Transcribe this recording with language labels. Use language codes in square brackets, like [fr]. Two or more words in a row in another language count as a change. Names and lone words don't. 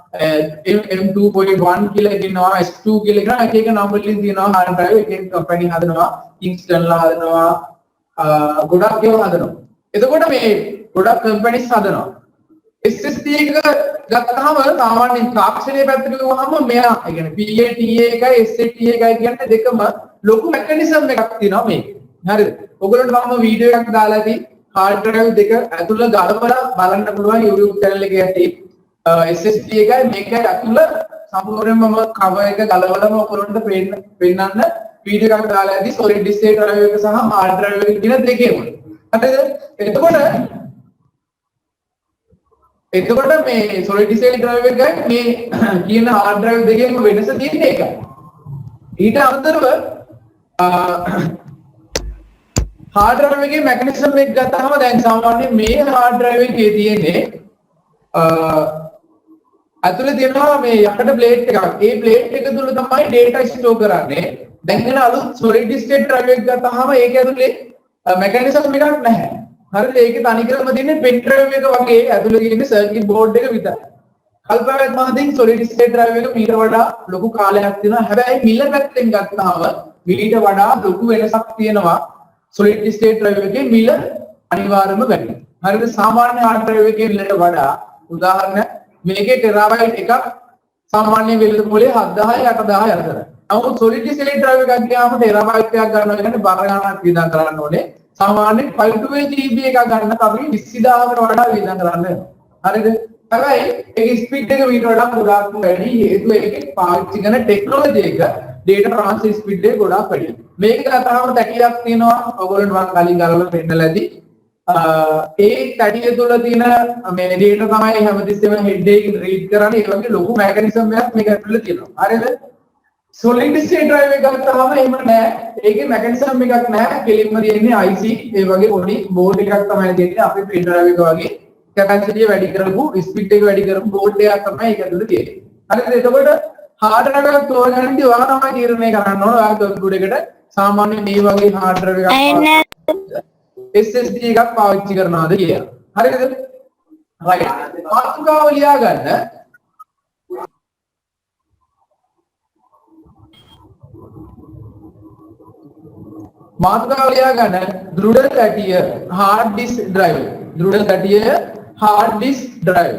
[si] M2.1 කියලා කියනවා S2 කියලා කියනවා එක නම වලින් තියෙනවා [en] hard drive [si] එක කම්පැනි හදනවා Kingston ලා හදනවා ගොඩක් ඒවා හදනවා එතකොට මේ ගොඩක් කම්පැනිස් හදනවා SSD එක ගත්තාම සාමාන්‍යයෙන් තාක්ෂණයේ පැත්තට ගිහුවම මෙයා ඒ කියන්නේ PATA එකයි SATA එකයි කියන්නේ දෙකම ලොකු මෙකැනිසම් එකක් තියෙනවා මේක. හරිද? ඔයගොල්ලන්ට මම වීඩියෝ එකක් දාලා ඇති [en] hard drive [si] දෙක ඇතුළ ගලවලා බලන්න පුළුවන් YouTube channel එකේ ඇති SSD එකයි මේකයි ඇතුළ සම්පූර්ණයෙන්ම මම cover එක ගලවලාම ඔයගොල්ලන්ට පෙන්නන්න වීඩියෝ එකක් දාලා ඇති [en] solid state drive [si] එක සහ [en] hard drive [si] එක කියන දෙකේම. හරිද? එතකොට මේ [en] solid state drive [si] එකයි මේ කියන [en] hard drive [si] දෙකේම වෙනස තියෙන්නේ ඒකයි. ඊට අමතරව [en] hard drive [si] එකේ mechanism එක ගත්තාම දැන් සාමාන්‍යයෙන් මේ [en] hard drive [si] එකේ තියෙන්නේ ඇතුලේ තියෙනවා මේ යකඩ plate එකක්. ඒ plate එක තුල තමයි [en] data store [si] කරන්නේ. දැන් එන අලුත් [en] solid state drive [si] එක ගත්තාම ඒක ඇතුලේ mechanism එකක් නැහැ. හරිද? ඒකේ තනිකරම තියෙන්නේ [en] pen drive [si] එක වගේ ඇතුලේ තියෙන්නේ [en] circuit board [si] එක විතරයි. කල්පනාවක් මහදින් [en] solid state drive [si] එක මීට වඩා ලොකු කාලයක් තියෙනවා. හැබැයි මිල පැත්තෙන් ගත්තාම මීට වඩා ලොකු වෙනසක් තියෙනවා. [en] solid state drive [si] එකේ මිල අනිවාර්යයෙන්ම වැඩි. හරිද? සාමාන්‍ය [en] hard drive [si] එකේ මිලට වඩා උදාහරණ මේකේ terabyte එකක් සාමාන්‍ය වෙළඳ පොලේ 7000 8000 අතර. නමුත් [en] solid state drive [si] එකක් ගියාම terabyte එකක් ගන්නවා කියන්නේ බර ගණනක් වියදම් කරන්න ඕනේ. සාමාන්‍යයෙන් 512 GB එකක් ගන්න අපි 20000කට වඩා වියදම් කරන්න වෙනවා. හරිද? හැබැයි ඒකේ ස්පීඩ් එක මීට වඩා ගොඩාක් වැඩි. හේතුව ඒකේ පාවිච්චි කරන ටෙක්නොලොජි එක [en] data transfer speed [si] එක ගොඩාක් වැඩි. මේක ගත්තාම තැටියක් තියෙනවා. ඔයගොල්ලන්ට මම කලින් ගලවලා පෙන්නලා ඇති. ඒ තැටිය තුල තියෙන මේ data තමයි හැමතිස්සෙම head එකකින් read කරන්නේ. ඒ වගේ ලොකු mechanism එකක් මේක ඇතුලේ තියෙනවා. හරිද? [en] solid state drive [si] එක ගත්තාම එහෙම නෑ. ඒකේ mechanism එකක් නෑ. කෙලින්ම තියෙන්නේ IC ඒ වගේ පොඩි board එකක් තමයි තියෙන්නේ. අපේ [en] pen drive [si] එක වගේ capacity වැඩි කරපු speed එක වැඩි කරපු board එකක් තමයි ඒක ඇතුලේ තියෙන්නේ. හරිද? එතකොට [en] hard drive [si] එකක් තෝරගන්නදී ඔයා තමයි තීරණය කරන්න ඕන. ඔයා computer එකට සාමාන්‍ය මේ වගේ [en] hard drive [si] එකක් SSD එකක් පාවිච්චි කරනවාද කියලා. හරිද? right. මාතෘකාව ලියා ගන්න. මාතෘකාව ලියා ගන්න දෘඩ තැටිය [en] hard disk drive. [si] දෘඩ තැටිය [en] hard disk drive.